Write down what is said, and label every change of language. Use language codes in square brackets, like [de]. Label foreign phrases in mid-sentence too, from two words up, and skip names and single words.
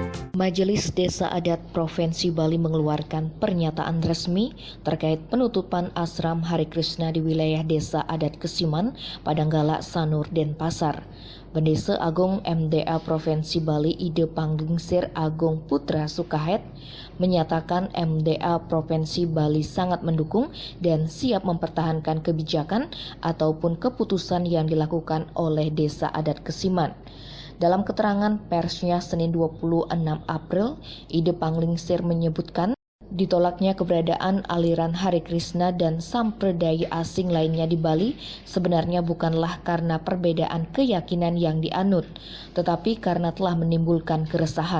[id] Majelis Desa Adat Provinsi Bali mengeluarkan pernyataan resmi terkait penutupan Asram Hare Krishna di wilayah Desa Adat Kesiman, Padanggala, Sanur, Denpasar. Pendeta Agung MDA Provinsi Bali Ide Panglingsir Agung Putra Sukahet menyatakan MDA Provinsi Bali sangat mendukung dan siap mempertahankan kebijakan ataupun keputusan yang dilakukan oleh Desa Adat Kesiman. Dalam keterangan persnya Senin 26 April, Ide Panglingsir menyebutkan ditolaknya keberadaan aliran Hare Krishna dan sampradaya asing lainnya di Bali sebenarnya bukanlah karena perbedaan keyakinan yang dianut, tetapi karena telah menimbulkan keresahan.